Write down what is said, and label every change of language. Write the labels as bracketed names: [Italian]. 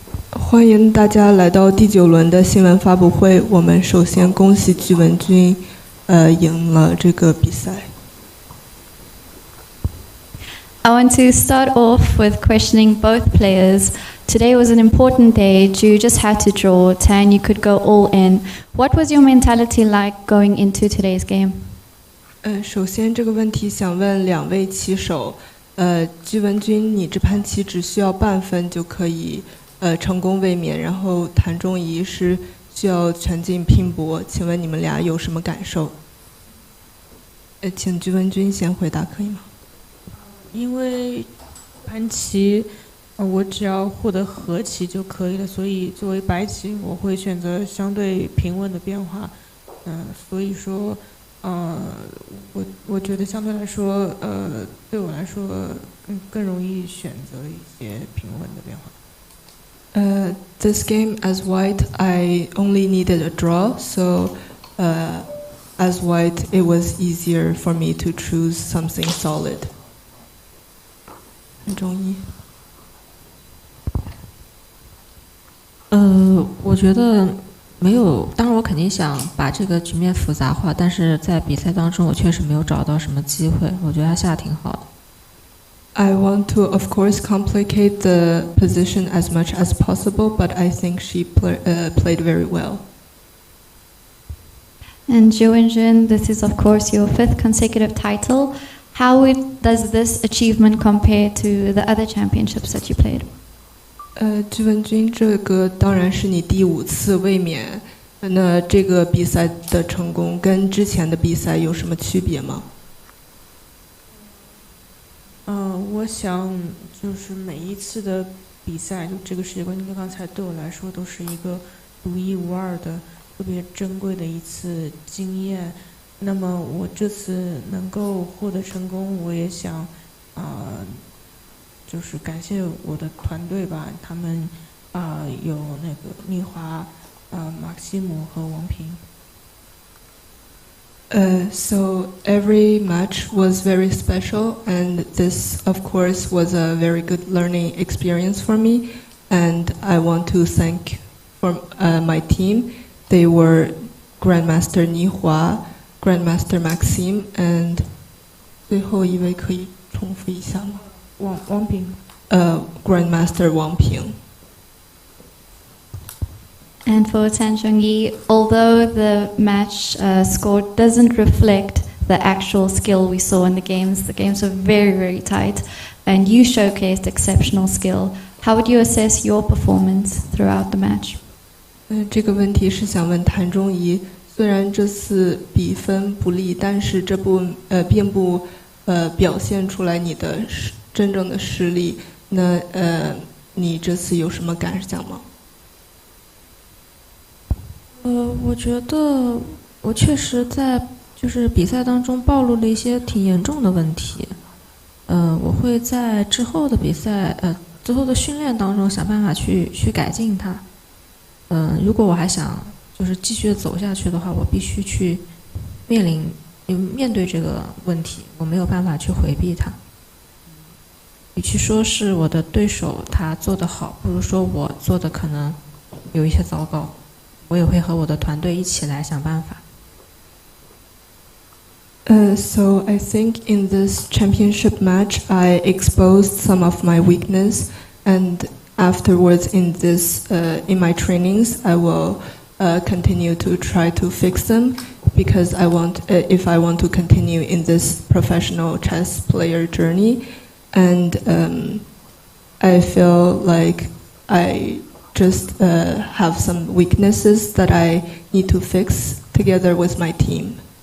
[Chinese] 欢迎大家来到第9轮的新闻发布会。我们首先恭喜具文君，赢了这个比赛。 [English] I want to start off with questioning both players. Today was an important day. Ju just had to draw. Tan, you could go all in. What was your mentality like going into today's game? [Chinese] 首先这个问题想问2位棋手，具文君，你这盘棋只需要半分就可以成功卫冕，然后谭仲仪是需要全劲拼搏，请问你们俩有什么感受？请具文君先回答可以吗？因为盘棋，我只要获得和棋就可以了，所以作为白棋，我会选择相对平稳的变化。所以说，我觉得相对来说，对我来说，更容易选择一些平稳的变化。 [English] This game as white, I only needed a draw, so as white, it was easier for me to choose something solid. [Chinese] 很中意。我觉得没有，当然我肯定想把这个局面复杂化，但是在比赛当中我确实没有找到什么机会，我觉得他下得挺好的。 [English] I want to, of course, complicate the position as much as possible, but I think she played very well. And Ju Wenjun, this is of course your 5th consecutive title. How does this achievement compare to the other championships that you played? [Chinese] 具文君，这个当然是你第5次卫冕，那这个比赛的成功跟之前的比赛有什么区别吗？我想就是每一次的比赛，就这个世界冠军刚才对我来说都是一个独一无二的、特别珍贵的一次经验。那么我这次能够获得成功，我也想，就是感谢我的团队吧，他们有那个妮华、马克西姆和王平。 [English] So every match was very special, and this, of course, was a very good learning experience for me. And I want to thank for my team. They were Grandmaster Nihua, Grandmaster Maxime, and [Chinese] 最后一位可以重复一下吗？王平。 [English] Grandmaster Wang Ping. And for Tan Zhongyi, although the match score doesn't reflect the actual skill we saw in the games were very, very tight, and you showcased exceptional skill. How would you assess your performance throughout the match? [Chinese] 这个问题是想问谭仲仪，虽然这次比分不利，但是这并不表现出来你的真正的实力。那你这次有什么感想吗？我觉得我确实在就是比赛当中暴露了一些挺严重的问题。我会在之后的比赛之后的训练当中想办法去改进它。如果我还想就是继续走下去的话，我必须去面对这个问题，我没有办法去回避它。与其说是我的对手他做得好，不如说我做的可能有一些糟糕。我也会和我的团队一起来想办法。 [English] So I think in this championship match, I exposed some of my weakness, and afterwards in my trainings, I will continue to try to fix them because if I want to continue in this professional chess player journey, and I feel like I just have some weaknesses that I need to fix together with my team.